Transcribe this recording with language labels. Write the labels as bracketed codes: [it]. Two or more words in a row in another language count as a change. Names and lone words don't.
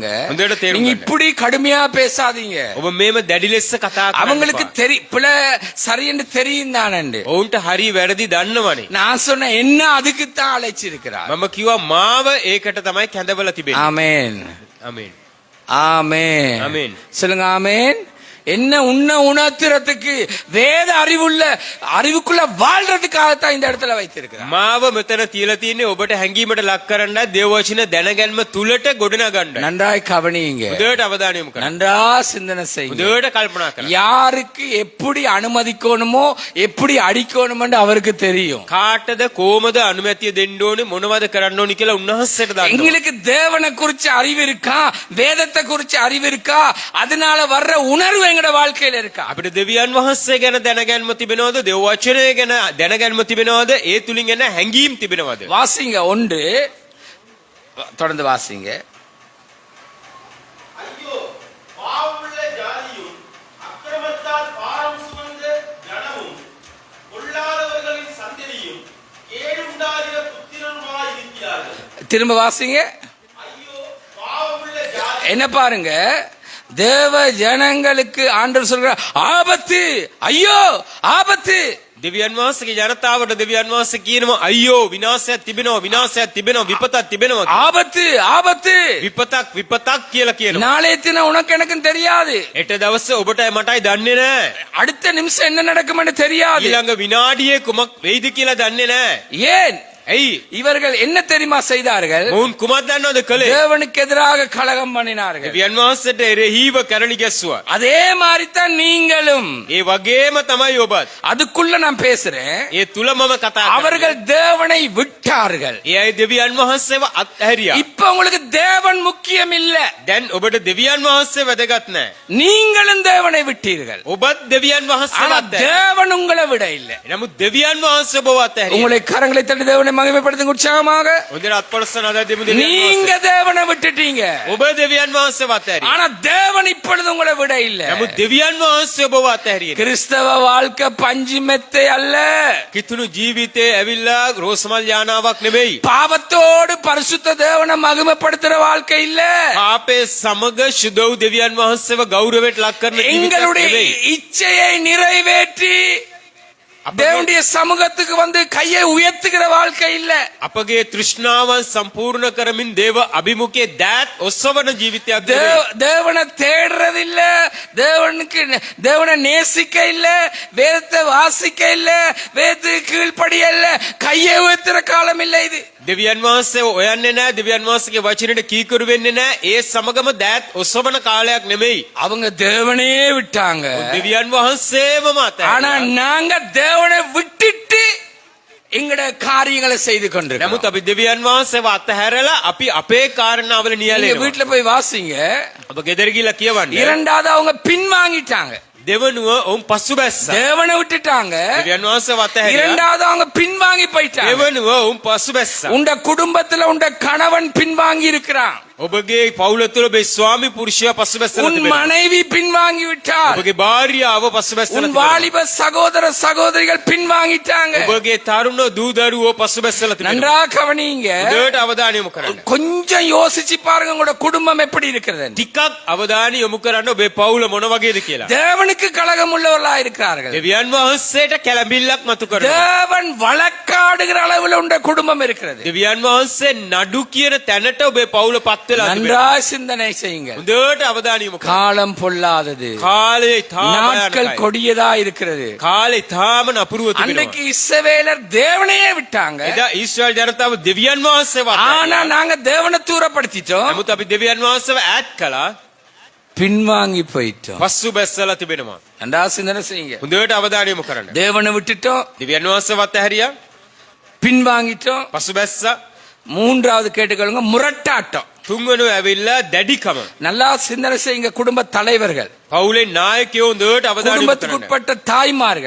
[si] හොඳට තේරුම් [ta] நீங்க [si] ගන්න. [ta] இப்படி கடுமையா பேசாதீங்க. [si] ඔබ මේම දැඩි ලෙස කතා කරන්න. [ta] அவங்களுக்கு பிள்ளை சரி என்று தெரியும் தானே. [si] ඔවුන්ට හරි වැරදි දන්නවනේ. [ta] நான் சொன்ன என்ன அதுக்கு தான் அழைச்சிருக்கிறார். [si] මම කිව්වා මාව ඒකට තමයි කැඳවලා තිබෙන්නේ. [ta] ஆமென். [si] ආමේන්. [ta] ஆமென். ஆமென். சொல்லுங்க ஆமென். என்ன உணர்த்துறதுக்கு வேத அறிவுக்குள்ள வாழ்றதுக்காகத்தான் இந்த இடத்துல வைத்திருக்கிறார். [si] මාව මෙතන තියලා තින්නේ ඔබට හැංගීමට ලක් කරන්න දේව වචන දැනගැන්ම තුලට ගොඩනගන්න. [ta] நன்றாய் கவனியுங்க. [si] හොඳට අවධානය යොමු කරන්න. [ta] நன்றா சிந்தனை செய்யுங்க. [si] හොඳට කල්පනා කරන්න. [ta] யாருக்கு எப்படி அனுமதிக்கணுமோ எப்படி அடிக்கணும்னு அவருக்கு தெரியும். [si] කාටද කොහමද අනුමැතිය දෙන්න ඕනේ මොනවද කරන්න ඕනේ කියලා උන්වහන්සේට දන්නවා. [ta] எங்களுக்கு தேவனை குறிச்சு அறிவு இருக்கா? வேதத்தை குறிச்சு அறிவு இருக்கா? அதனால வர்ற உணர்வு எங்கட வாழ்க்கையில இருக்கா? [si] අපිට දෙවියන් වහන්සේ ගැන දැනගැන්ම තිබෙනවද? දේව වචනය ගැන දැනගැන්ම තිබෙනවද? ඒ තුලින් එන හැංගීම් තිබෙනවද? [ta] வாசிங்க ஒன்று தொடர்ந்து வாசிங்க. ஐயோ பாவமுள்ள ஜாதியும் அக்கிரமத்தால் பாரம் சுமந்த ஜனமும் பொல்லாதவர்களின் சந்ததியும் கேடுண்டாகிற புத்திரனுமாய் இருக்கிறார்கள். திரும்ப வாசிங்க. ஐயோ பாவமுள்ள ஜாதி என்ன பாருங்க, தேவ ஜனங்களுக்கு ஆண்டவர் சொல்ற ஆபத்து, ஐயோ ஆபத்து. [si] දෙවියන් වහන්සේගේ ජනතාවට දෙවියන් වහන්සේ කියනවා අයියෝ විනාශයක් තිබෙනවා විපතක් තිබෙනවා [ta] ஆபத்து ஆபத்து. [si] විපතක් කියලා කියනවා. [ta] நாளைய தினம் உனக்கு எனக்கும் தெரியாது. [si] හෙට දවසේ ඔබටයි මටයි දන්නේ නැහැ. [ta] அடுத்த நிமிஷம் என்ன நடக்கும்னு தெரியாது. [si] ඊළඟ විනාඩියේ කුමක් වෙයිද කියලා දන්නේ නැහැ. [ta] ஏன் [si] ඇයි? [ta] இவர்கள் என்ன தெரியுமா செய்தார்கள்? [si] මොවුන් කුමක් දන්නවද කළේ? [ta] தேவனுக்கு எதிராக கலகம் பண்ணினார்கள். [si] දෙවියන් වහන්සේට එරෙහිව කැරලි ගැස්සුවා. [ta] அதே மாதிரி தான் நீங்களும். [si] ඒ වගේම තමයි ඔබත්. [ta] அதுக்குள்ள நான் பேசுறேன். [si] ඒ තුල මම කතා කරන්නේ. [ta] அவர்கள் தேவனை விட்டார்கள். [si] ඒ අය දෙවියන් වහන්සේව අත්හැරියා. [ta] இப்ப உங்களுக்கு தேவன் முக்கியம் இல்ல. [si] දැන් ඔබට දෙවියන් වහන්සේ වැදගත් නැහැ. [ta] நீங்களும் தேவனை விட்டீர்கள். [si] ඔබත් දෙවියන් වහන්සේව [ta] ஆனா [si] අත්හැරියා. [ta] தேவன் உங்களை விட இல்ல. [si] නමුත් දෙවියන් වහන්සේ ඔබව අත්හැරියා. [ta] உங்களை கரங்களை தட்டி தேவனை மகிமைப்படுத்துங்க உற்சாகமாக. [si] හොඳට අත්පොලස්සන අද දෙමු දෙවියන් [ta] நீங்க [si] වහන්සේ. [ta] தேவனை விட்டுட்டீங்க. [si] ඔබ දෙවියන් වහන්සේව අත්හැරියා. [ta] ஆனா தேவன் இப்பொழுது உங்களை விட இல்ல. [si] නමුත් දෙවියන් වහන්සේ ඔබව අත්හැරියේ. [ta] கிறிஸ்தவ வாழ்க்கை பஞ்சு மெத்தை அல்ல. [si] කිතුණු ජීවිතේ ඇවිල්ලා රෝසමල් යානාවක් නෙවෙයි. [ta] பாவத்தோடு பரிசுத்த தேவனை மகிமைப்படுத்துற வாழ்க்கை இல்ல. [si] පාපේ සමග ශුද්ධ වූ දෙවියන් වහන්සේව ගෞරවයට ලක් කරන ජීවිතයක් [ta] எங்களுடைய [si] නෙවෙයි. [ta] இச்சையை நிறைவேற்றி தேவனுடைய சமூகத்துக்கு வந்து கையை உயர்த்துகிற வாழ்க்கை இல்ல. [si] අපගේ තෘෂ්ණාවන් සම්පූර්ණ කරමින් දේව අභිමුඛයේ දෑත් ඔස්සවන ජීවිතයක් නෙවෙයි. [ta] தேவனை தேடுறது இல்ல. தேவனை நேசிக்க இல்ல. வேதத்தை வாசிக்க இல்ல. வேதத்துக்கு கீழ்ப்படிய இல்ல. கையை உயர்த்துற காலம் இல்ல இது. [si] දෙවියන් වහන්සේ හොයන්නේ නැහැ. දෙවියන් වහන්සේගේ වචනෙට කීකරු වෙන්නේ නැහැ. ඒ සමගම දෑත් ඔස්සවන කාලයක් නෙමෙයි. [ta] அவங்க தேவனே விட்டாங்க. [si] දෙවියන් වහන්සේවම [ta] ஆனா [si] අතහැරියා. [ta] நாங்க தேவனை விட்டுட்டு எங்கட காரியங்களை செய்து கொண்டிருக்கோம். [si] නමුත් අපි දෙවියන් වහන්සේව අතහැරලා අපි අපේ කාරණාවල [ta] நீங்க [si] නියැලෙනවා. [ta] வீட்டுல போய் வாசிங்க. [si] ඔබ ගෙදර ගිහලා කියවන්න. [ta] இரண்டாவது அவங்க பின்வாங்கிட்டாங்க. [si] දෙවනුව ඔවුන් පසුබැස්සා. [ta] தேவனை விட்டுட்டாங்க. [si] දෙවියන් වහන්සේව අතහැරියා. [ta] இரண்டாவது அவங்க பின்வாங்கி போயிட்டாங்க. [si] දෙවනුව ඔවුන් පසුබැස්සා. [ta] உண்ட குடும்பத்துல உண்ட கணவன் பின்வாங்கி இருக்கிறான். [si] ඔබගේ පවුල තුළ ඔබේ ස්වාමි පුරුෂයා පසුබැස්සලා [ta] உன் [si] තිබෙනවා. [ta] மனைவி பின்வாங்கி விட்டார். [si] ඔබගේ භාර්යාව පසුබැස්සලා [ta] உன் [si] තිබෙනවා. [ta] வாலிப சகோதர சகோதரிகள் பின்வாங்கிட்டாங்க. [si] ඔබගේ තරුණ දූ දරුවෝ පසුබැස්සලා තිබෙනවා. [ta] நன்றா கவனிங்க. [si] හොඳට අවධානය යොමු කරන්න. [ta] கொஞ்சம் யோசிச்சு பாருங்க உங்களோட குடும்பம் எப்படி இருக்கிறது. [si] ටිකක් අවධානය යොමු කරන්න ඔබේ පවුල මොන වගේද කියලා. [ta] தேவனுக்கு கலகம் உள்ளவர்களா இருக்கிறார்கள். [si] දෙවියන් වහන්සේට කැළඹිල්ලක් මතු කරනවා. [ta] தேவன் வழக்காடுகிற அளவில் உண்ட குடும்பம் இருக்கிறது. [si] දෙවියන් වහන්සේ නඩු කියන තැනට ඔබේ පවුල පත් පත් වෙලා තිබෙනවා. [ta] நன்றாய் சிந்தனை செய்யுங்கள். [si] හොඳට අවධානය යොමු කරන්න. [ta] காலம் பொல்லாதது, [si] කාලේ තාම [ta] நாட்கள் [si] යනකයි. [ta] கொடியதா இருக்கிறது. [si] කාලේ තාම නපුරුව [ta] அன்னைக்கு [si] තිබෙනවා. [ta] இஸ்ரவேலர் தேவனையே விட்டாங்க. [si] එදා ඊශ්‍රායල් ජනතාව දෙවියන් වහන්සේව [ta] ஆனா [si] අත්හැරියා. [ta] நாங்க தேவனை தூரப்படுத்திட்டோம், [si] නමුත් අපි දෙවියන් වහන්සේව ඈත් කළා. [ta] பின்வாங்கி போயிட்டோம். [si] පස්සු බැස්සලා තිබෙනවා. [ta] நன்றா சிந்தனை செய்யுங்க. [si] හොඳට අවධානය යොමු කරන්න. [ta] தேவனை விட்டுட்டோம், [si] දෙවියන් වහන්සේව අත්හැරියා. [ta] பின்வாங்கிட்டோம். [si] පස්සු බැස්සා. [ta] மூன்றாவது கேட்டுக்கொள்ளுங்க, முரட்டாட்டம். [si] තුන්වෙනි ඇවිල්ලා දැඩිකම. [ta] நல்லா சிந்தனை செய்யுங்க. குடும்ப தலைவர்கள், [si] පවුලේ නායකයෝ හොඳට අවධානය යොමු කරන්න. [ta] குடும்பத்துக்குட்பட்ட தாய்மார்கள்,